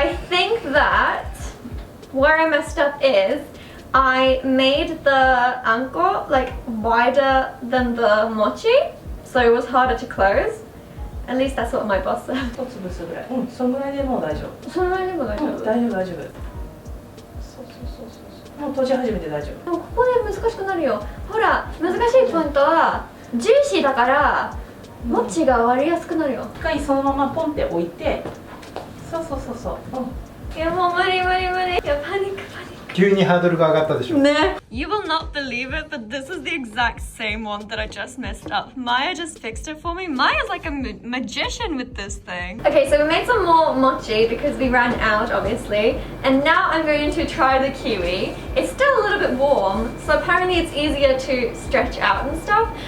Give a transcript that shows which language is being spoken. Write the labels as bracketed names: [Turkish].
[English] I think that where I messed up is I made the anko like wider than the mochi, so it was harder to close. At least that's what my boss said. [Japanese] 一潰すぐらい。うん、そのぐらいでもう大丈夫。それはでも大丈うん、夫。大丈夫大丈夫。そうそうそうそう。もう閉じ始めて大丈夫。でもここで難しくなるよ。ほら、難しいポイントはジューシーだからモチが割りやすくなるよ。一回そのままポンって置いて、そうそうそうそう。うん。いやもう無理無理無理。いやパニックパニック。急にハードルが上がったでしょ。ね。 [English] You will not believe it, but this is the exact same one that I just messed up. Maya just fixed it for me. Maya's like a magician with this thing. Okay, so we made some more mochi because we ran out, obviously. And now I'm going to try the kiwi. It's still a little bit warm, so apparently it's easier to stretch out and stuff.